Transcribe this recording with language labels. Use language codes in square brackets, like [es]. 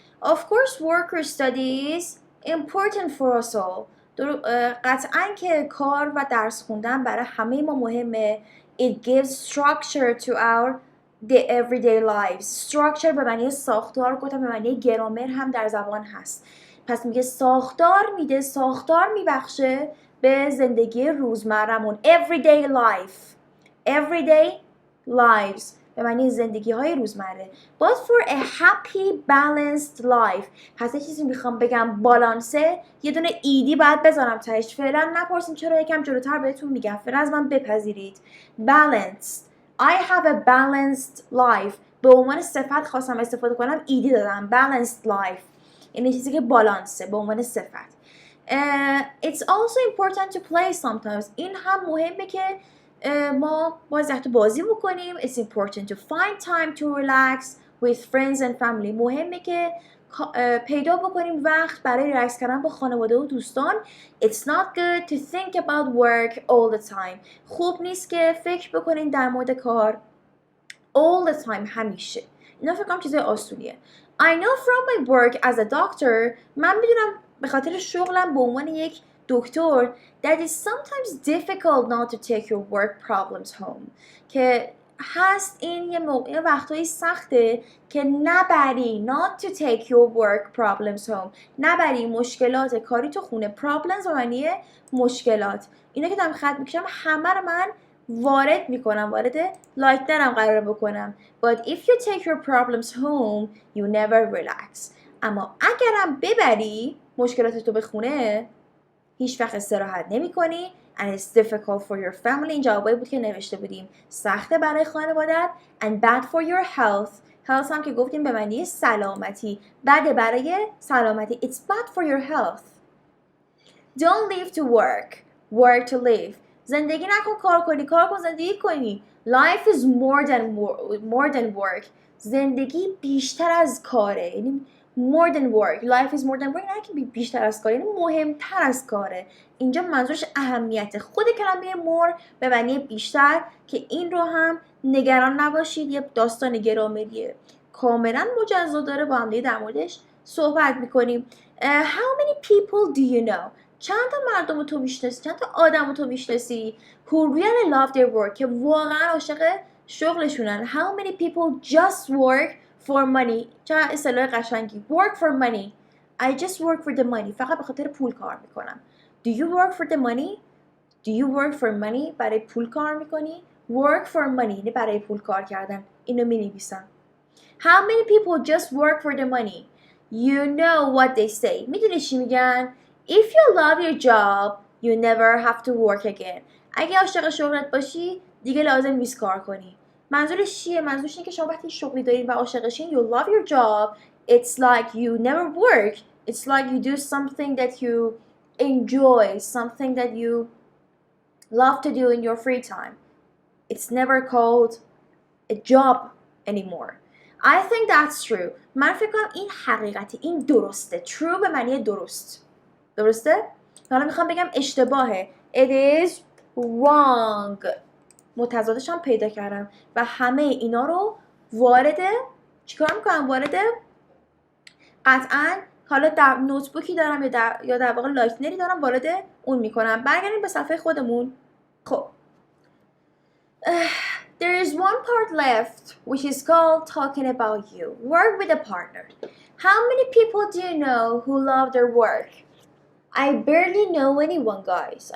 [en] Of course work or study is important for us all. [fa] قطعاً که کار و درس خوندن برای همه ما مهمه. [en] It gives structure to our everyday lives. [fa] Structure به معنی ساختار، گفتم به معنی گرامر هم در زبان هست. پس میگه ساختار میده، ساختار میبخشه به زندگی روزمرمون. [en] Everyday life. [fa] Everyday lives به معنی زندگی های روزمره. [en] But for a happy balanced life. [fa] پس یه چیزی میخوام بگم بالانسه، یه دونه ایدی باید بذارم تهش. فعلا نپرسیم چرا، یکم جلوتر بهتون میگم. فعلا از من بپذیرید. [en] Balanced. I have a balanced life. [fa] به عنوان صفت خواستم استفاده کنم، ایدی دادم. [en] Balanced life. [fa] یعنی چیزی که بالانسه به عنوان صفت. [en] It's also important to play sometimes. [fa] این هم مهمه که ما باید وقت بازی بکنیم. [en] It's important to find time to relax with friends and family. [fa] مهمه که پیدا بکنیم وقت برای ریلکس کردن با خانواده و دوستان. [en] It's not good to think about work all the time. [fa] خوب نیست که فکر بکنین در مورد کار [en] all the time، [fa] همیشه. اینا فکر کنم چیزای آسونیه. [en] I know from my work as a doctor. [fa] من میدونم به خاطر شغلم به عنوان یک دکتر [en] that is sometimes difficult not to take your work problems home. [fa] که هست این یه وقتایی سخته که نبری [en] not to take your work problems home. [fa] نبری مشکلات کاری تو خونه. problems معنی مشکلات. اینا که دارم خط میکشم همه رو من وارد میکنم، وارد لایتنرم قرار بکنم. [en] But if you take your problems home, you never relax. [fa] اما اگرم ببری مشکلات تو به خونه، هیچ وقت استراحت نمی کنی. [en] And it's difficult for your family. [fa] این جوابایی بود که نوشته بودیم. سخته برای خانوادت. [en] And bad for your health. [fa] health هم که گفتیم به معنی سلامتی. بده برای سلامتی. [en] It's bad for your health. Don't live to work. Work to live. [fa] زندگی نکن کار کنی. کار کن زندگی کنی. [en] Life is more than work. [fa] زندگی بیشتر از کاره. [en] یعنی more than work. Life is more than work. [fa] نه که بیشتر از کاره، یعنی مهمتر از کاره. اینجا منظورش اهمیت. خود کلمه more به معنی بیشتر، که این رو هم نگران نباشید، یه داستان گرامریه کاملا مجزا داره، با هم در موردش صحبت میکنیم. [en] How many people do you know? [fa] چند تا مردم تو میشناسی، چند تا آدم تو میشناسی [en] who really love their work، [fa] که واقعا عاشق شغلشونن. [en] How many people just work for money؟ [fa] چه اصطلاح قشنگی. [en] work for money. I just work for the money. [fa] فقط به خاطر پول کار میکنم. [en] Do you work for the money? Do you work for money؟ [fa] برای پول کار میکنی. [en] work for money [fa] یعنی برای پول کار کردن. اینو مینویسم. [en] How many people just work for the money? You know what they say. [fa] میدونی چی میگن؟ [en] If you love your job, you never have to work again. [fa] اگه عاشق شغلت باشی دیگه لازم نیست کار کنی. منظورش چیه؟ منظورش اینه که شما وقتی شغلی دارین و عاشقشین، [en] you love your job, it's like you never work. It's like you do something that you enjoy, something that you love to do in your free time. It's never called a job anymore. I think that's true. [fa] من فکر کنم این حقیقتی، این درسته. True به معنی درست. درسته؟ حالا میخوام بگم اشتباهه. [en] It is wrong. [fa] متضادش هم پیدا کردم و همه اینا رو وارد چیکار میکنم؟ وارد قطعاً حالا در نوتبوکی دارم یا در واقع لایتنری دارم، وارد اون میکنم. برگردیم به صفحه خودمون. [en] خب there is one part left which is called talking about you. Work with a partner. How many people do you know who love their work? I barely know anyone, guys.